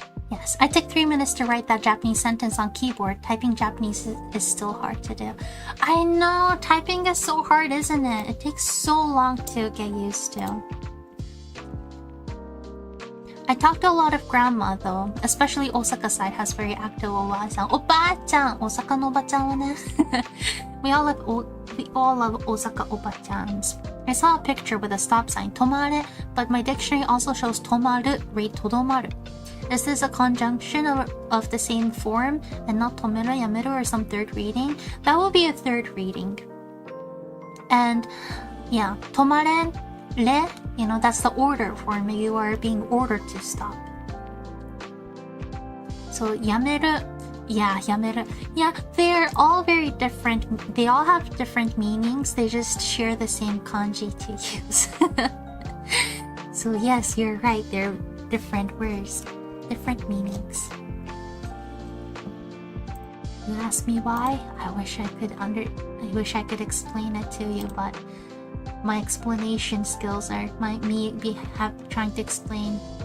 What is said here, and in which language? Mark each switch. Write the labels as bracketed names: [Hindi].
[English] Yes, I took 3 minutes to write that Japanese sentence on keyboard. Typing Japanese is still hard to do. I know, typing is so hard, isn't it? It takes so long to get used to. I talked to a lot of grandma though, especially Osaka side has very active おばあちゃん。 [Japanese] おばあちゃん、大阪のおばちゃんはね。 [English] We all love Osaka おばちゃん. I saw a picture with a stop sign, 止まれ, but my dictionary also shows 止まる, read とどまる. Is this a conjunction of the same form and not 止める, やめる or some third reading? That will be a third reading. And yeah, 止まれ, re, you know, that's the order form. You are being ordered to stop. [Japanese] So やめる, yeah, やめる. [English] Yeah, they're all very different. They all have different meanings. They just share the same kanji to use. So yes, you're right. They're different words, different meanings. You ask me why? I wish I could explain it to you, but my explanation skills are trying to explain.